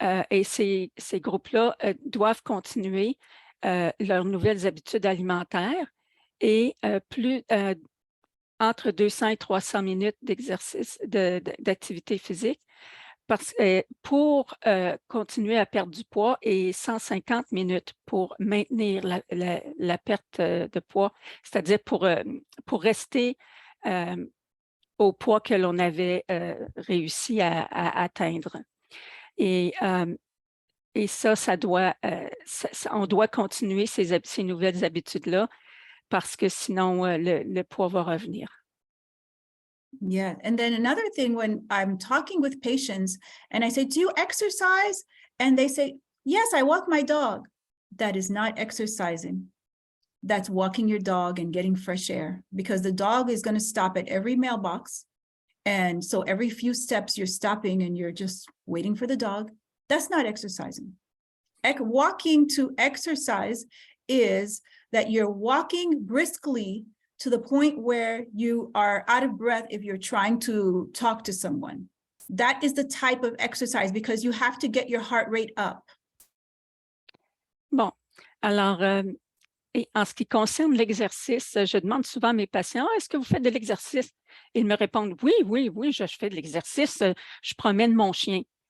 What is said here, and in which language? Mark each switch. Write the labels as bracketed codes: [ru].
[fr] Et ces groupes-là doivent continuer leurs nouvelles habitudes alimentaires, et entre 200 et 300 minutes d'exercice, d'activité physique, pour continuer à perdre du poids, et 150 minutes pour maintenir la perte de poids, c'est-à-dire pour rester au poids que l'on avait réussi à atteindre. Et ça doit, on doit continuer ces nouvelles habitudes-là, parce que sinon, le poids va revenir. [en] Yeah. And then another thing, when I'm talking with patients and I say, do you exercise? And they say, yes, I walk my dog. That is not exercising. That's walking your dog and getting fresh air, because the dog is going to stop at every mailbox. And so every few steps you're stopping and you're just waiting for the dog. That's not exercising. Walking to exercise is that you're walking briskly to the point where you are out of breath if you're trying to talk to someone. That is the type of exercise, because you have to get your heart rate up. [fr] Bon, alors, et en ce qui concerne l'exercice, je demande souvent à mes patients, est-ce que vous faites de l'exercice? Ils me répondent, oui, je fais de l'exercice, je promène mon chien.